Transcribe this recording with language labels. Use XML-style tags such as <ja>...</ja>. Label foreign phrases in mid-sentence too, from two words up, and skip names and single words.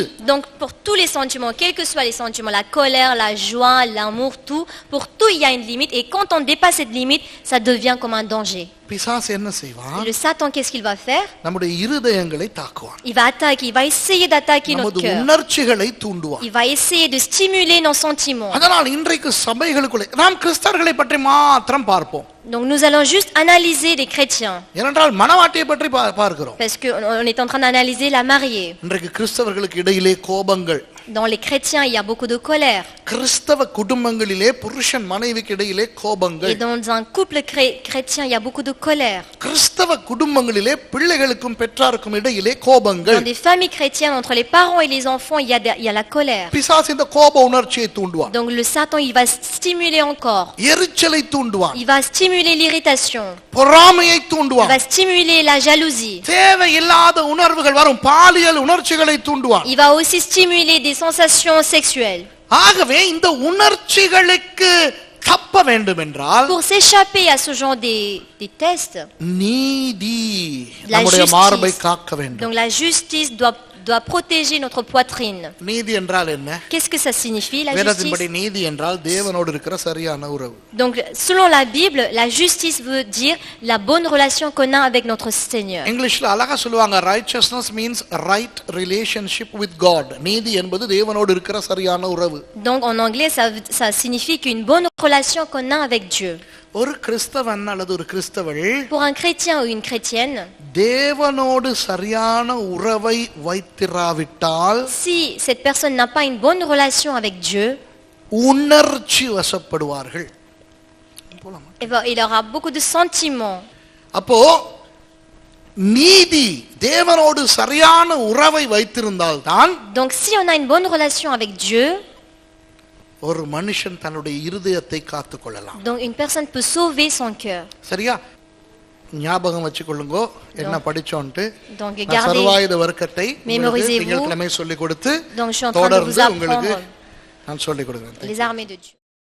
<fr>Donc pour tous les sentiments, quels que soient les sentiments, la colère, la joie, l'amour, tout, pour tout il y a une limite. Et quand on dépasse cette limite, ça devient comme un danger.</fr> <ta>பிசாசு என்ன செய்வான்?</ta> <fr>Et le Satan, qu'est-ce qu'il va faire?</fr> <ta>நம்முடைய இருதயங்களை தாக்குவான்.</ta> <fr>Il va attaquer, il va essayer d'attaquer notre</fr> <ta>நமது</ta> <fr>cœur.</fr> <ta>உணர்ச்சிகளை தூண்டுவான்.</ta> <fr>Il va essayer de stimuler nos sentiments.</fr> <ta>அதனால் இன்றைக்கு சபைகளுக்குள்ளே நாம் கிறிஸ்தவர்களை பற்றி மாத்திரம் பார்ப்போம்.</ta> <fr>Donc nous allons juste analyser les chrétiens.</fr> <ta>ஏனென்றால் மணவாட்டியை பற்றி பார்க்கிறோம்.</ta> <fr>Parce qu'on est en train d'analyser la mariée.</fr> <ta>இன்றைக்கு கிறிஸ்தவர்களுக்கு இடையிலே கோபங்கள்.</ta> <fr>Dans les chrétiens, il y a beaucoup de colère.</fr> <ta>கிறிஸ்தவ குடும்பங்களிலே புருஷன் மனைவிக்கு இடையிலே கோபங்கள்.</ta> <fr>Et dans un couple chrétien, il y a beaucoup de colère.</fr> <ta>கிறிஸ்தவ குடும்பங்களிலே பிள்ளைகளுக்கும் பெற்றாருக்கும் இடையிலே கோபங்கள்.</ta> <fr>Dans des familles chrétiennes, entre les parents et les enfants, il y a la colère.</fr> <ta>பிசாசு இந்த கோப உணர்ச்சியை தூண்டுவான்.</ta> <fr>Donc le Satan, il va stimuler encore.</fr> <ta>எரிச்சலை தூண்டுவான்.</ta> <fr>Il va stimuler l'irritation.</fr> <ta>பொறாமையை</ta> <fr>Il</fr> <ta>தூண்டுவான்.</ta> <fr>va stimuler la jalousie.</fr> <ta>தேவையில்லாத உணர்வுகள் வரும் பாலியல் உணர்ச்சிகளை தூண்டுவான்.</ta> <fr>Il va aussi stimuler des sensations sexuelles.</fr> <ta>ஆகவே இந்த உணர்ச்சிகளுக்கு தப்ப வேண்டும் என்றால்</ta> <fr>Pour s'échapper à ce genre des tests,</fr> <ta>நீதி</ta> <fr>La</fr> <ta>நம்முடைய</ta> <fr>justice.</fr> <ta>மார்பை காக்க வேண்டும்.</ta> <fr>donc la justice doit protéger notre poitrine.</fr> <ta>நீதி என்றால் என்ன?</ta> <fr>Qu'est-ce que ça signifie, la</fr> <ta>வேதத்தின்படி</ta> <fr>justice?</fr> <ta>நீதி என்றால் தேவனோடு இருக்கிற சரியான உறவு.</ta> <fr>Donc selon la Bible, la justice veut dire la bonne relation qu'on a avec notre Seigneur.</fr> <ta>இங்கிலீஷ்ல அழகா சொல்லுவாங்க</ta> <en>righteousness means right relationship with God.</en> <ta>நீதி என்பது தேவனோடு இருக்கிற சரியான உறவு.</ta> <fr>Donc en anglais, ça signifie qu'une bonne relation qu'on a avec Dieu.</fr> <ta>ஒரு கிறிஸ்தவன் அல்லது ஒரு கிறிஸ்தவள்</ta> <fr>Pour un chrétien ou une chrétienne,</fr> <ta>தேவனோடு சரியான உறவை வைத்திராவிட்டால்</ta> <fr>si cette personne n'a pas une bonne relation avec Dieu,</fr> <ta>உணர்ச்சி வசப்படுவார்கள்.</ta> <fr>il aura beaucoup de sentiments.</fr> <ta>அப்போ நீதி தேவனோடு சரியான உறவை வைத்திருந்தால்தான்</ta> <fr>Donc si on a une bonne relation avec Dieu,</fr> <ta>ஒரு மனுஷன் தன்னுடைய இருதயத்தை காத்துக் கொள்ளலாம்.</ta> <fr>donc une personne peut sauver son cœur.</fr> <ta>சரியா? ஞாபகம் வச்சுக்கொள்ளுங்க என்ன படிச்சோன்ட்டு.</ta> <fr>Donc</fr> <ta>நான்</ta> <fr>gardez,</fr> <ta>சர்வாயுத வர்க்கத்தை</ta> <fr>Mémorisez-vous.</fr> <ta>திங்கட்கிழமை சொல்லிக் கொடுத்து</ta> <fr>donc je suis en train de vous</fr> <ta>தொடர்ந்து உங்களுக்கு</ta> <fr>apprendre</fr> <ta>நான் சொல்லிக் கொடுக்கிறேன்.</ta> <fr>les armées de Dieu.</fr>